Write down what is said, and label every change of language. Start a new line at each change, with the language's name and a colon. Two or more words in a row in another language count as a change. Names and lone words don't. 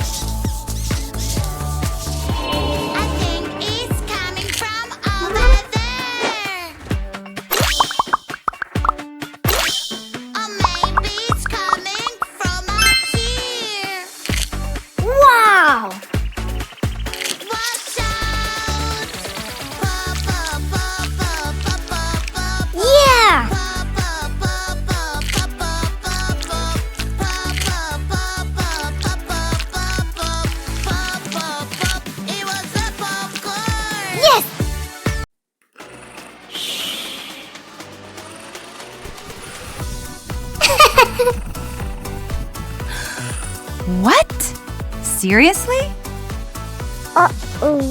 English: I think it's coming from over there. Or maybe it's coming from up here. Wow! Watch out! Pop, pop, pop, pop, pop, pop, pop. Yeah! Pop, pop, pop, pop, pop, pop, pop, pop. Pop, pop, pop, pop, pop, pop, pop, pop. Pop, pop, pop. It was the popcorn. Yes! What? Seriously? Uh-oh.